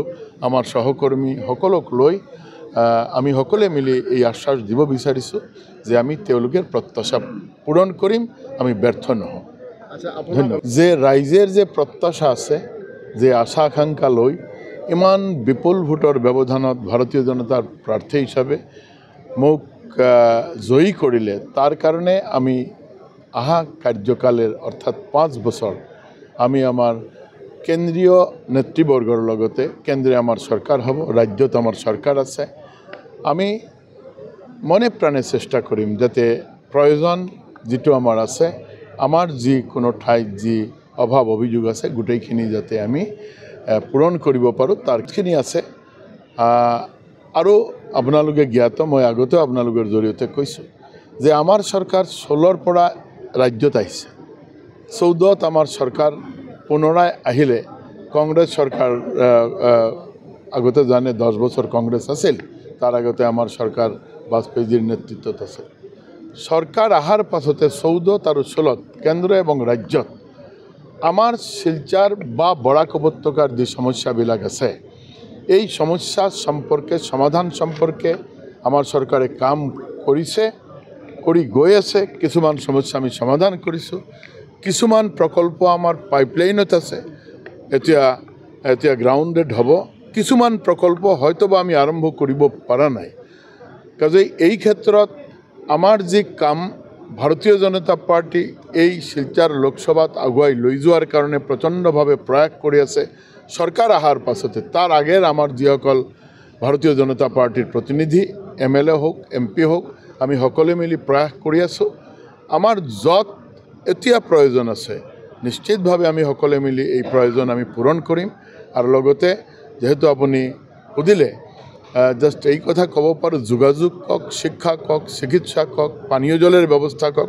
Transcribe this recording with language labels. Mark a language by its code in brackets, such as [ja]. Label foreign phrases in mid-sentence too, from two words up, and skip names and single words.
[as] আমাৰ সহকৰ্মী সকলক লৈ আমি সকলোৱে মিলি এই আশ্বাস দিব বিচাৰিছোঁ যে আমি তেওঁলোকৰ প্ৰত্যাশা পূৰণ কৰিম, আমি ব্যৰ্থ নহওঁ। ধন্যবাদ। যে ৰাইজৰ যে প্ৰত্যাশা আছে, যে আশা আকাংক্ষা লৈ ইমান বিপুল ভোটৰ ব্যৱধানত ভাৰতীয় জনতাৰ প্ৰাৰ্থী হিচাপে মোক জয়ী কৰিলে, তাৰ কাৰণে আমি আহা কাৰ্যকালের অর্থাৎ 5 বছর আমি আমার কেন্দ্রীয় নেতৃবর্গর লগতে কেন্দ্রে আমার সরকার হব, রাজ্যত আমার সরকার আছে। আমি মনে প্রাণে চেষ্টা করিম যাতে প্রয়োজন যেটো আমার আছে, আমার যি কোনো ঠাইত যি অভাব অভিযোগ আছে গোটেইখিনি যাতে আমি পূরণ কৰিব পাৰোঁ তাৰখিনি আছে। আৰু আপোনালোকে জ্ঞাত, মই আগতেও আপোনালোকৰ জৰিয়তে কৈছোঁ যে আমাৰ চৰকাৰ 16ৰ পৰা ৰাজ্যত আহিছে। 14ত আমাৰ চৰকাৰ পুনৰাই আহিলে। কংগ্ৰেছ চৰকাৰ আগতে জানে 10 বছৰ কংগ্ৰেছ আছিল, তাৰ আগতে আমাৰ চৰকাৰ বাজপেয়ীজীৰ নেতৃত্বত আছিল। চৰকাৰ অহাৰ পাছতে 14 আৰু 16ত কেন্দ্ৰ এবং ৰাজ্যত আমাৰ শিলচৰ বা বৰাক উপত্যকাৰ যে সমস্যাবিলাক আছে, এই সমস্যা সম্পর্কে সমাধান সম্পর্কে আমার সরকারে কাম কৰিছে, কৰি গৈ আছে। কিছুমান সমস্যা আমি সমাধান কৰিছোঁ, কিছুমান প্ৰকল্প আমাৰ পাইপলাইনত আছে, এতিয়া গ্ৰাউণ্ডেড হ'ব। কিছুমান প্ৰকল্প হয়তোবা আমি আৰম্ভ কৰিব পৰা নাই। কাজেই এই ক্ষেত্ৰত আমাৰ যি কাম ভাৰতীয় জনতা পাৰ্টি এই শিলচৰ লোকসভাত আগুৱাই লৈ যোৱাৰ কাৰণে প্ৰচণ্ডভাৱে প্ৰয়াস কৰি আছে। সরকার আহার পাছতে তার আগের আমার যিসকল ভারতীয় জনতা পার্টির প্রতিনিধি MLA হোক MP হোক আমি সকলে মিলি প্রয়াস কৰি আছোঁ। আমার যত এতিয়া প্রয়োজন আছে নিশ্চিতভাৱে আমি সকলে মিলি এই প্রয়োজন আমি পূরণ কৰিম। আর লগতে যেহেতু আপুনি সুধিলে, জাস্ট এই কথা ক'ব পাৰোঁ, যোগাযোগ কক, শিক্ষা কক, চিকিৎসা কক, পানীয় জলের ব্যৱস্থা কক।